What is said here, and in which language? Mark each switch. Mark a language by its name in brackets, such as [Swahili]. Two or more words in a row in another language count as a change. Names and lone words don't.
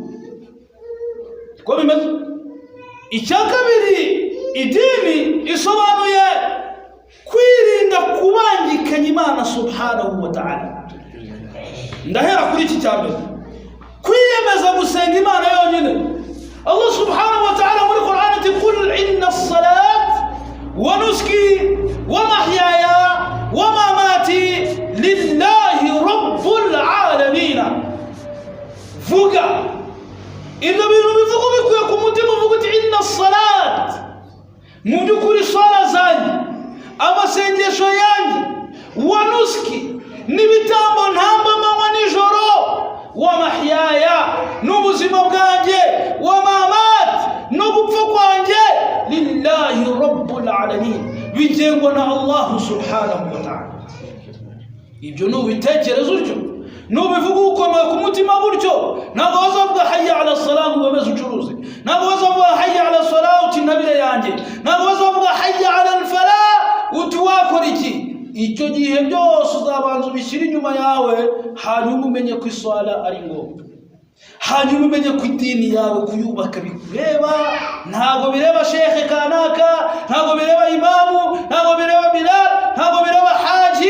[Kinyarwanda] Ko bimeze. Icya kabiri, idini isobanuye kwirinda kubangikanya Imana [Arabic] سبحانه وتعالى. [Kinyarwanda] Ndahera kuri iki cya mbere, kwiyemeza gusenga Imana yonyine. Allah [Arabic] سبحانه وتعالى [Kinyarwanda] muri Qur'an ati [Arabic] قل إن الصلاة ونسكي ومحياي ومماتي لله رب العالمين. [Kinyarwanda] Vuga ibyo bintu bivuga bikuye ku mutima, uvuga uti [Arabic] إن الصلاة, [Kinyarwanda] mu by'ukuri sala zanjye, amasengesho yanjye, [Arabic] ونسكي [Kinyarwanda] n'ibitambo ntamba manywa nijoro, [Arabic] ومحياي [Kinyarwanda] n'ubuzima bwanjye, [Arabic] وممات [Kinyarwanda] no gupfa kwanjye, [Arabic] لله رب العالمين, [Kinyarwanda] bigengwa na Allah [Arabic] سبحانه وتعالى. [Kinyarwanda] Ibyo n'ubitekereza utyo, nubivuga ukomeye ku mutima gutyo, ntabwo wazavuga [Arabic] حي على السلام [Kinyarwanda] ngo wemeze ucuruze, ntabwo wazavuga [Arabic] حي على الصلاة [Kinyarwanda] uti ntabire yanjye, ntabwo wazavuga [Arabic] حي على الفلاح [Kinyarwanda] uti wakora iki. Icyo gihe byose uzabanza ubishyira inyuma yawe, hanyuma umenye ko iswala ari ngombwa, hanyuma umenye ko idini yawe kuyubaka bikureba. Ntabwo bireba shekhe kanaka, ntabwo bireba imamu, ntabwo bireba Bilal, ntabwo bireba haji.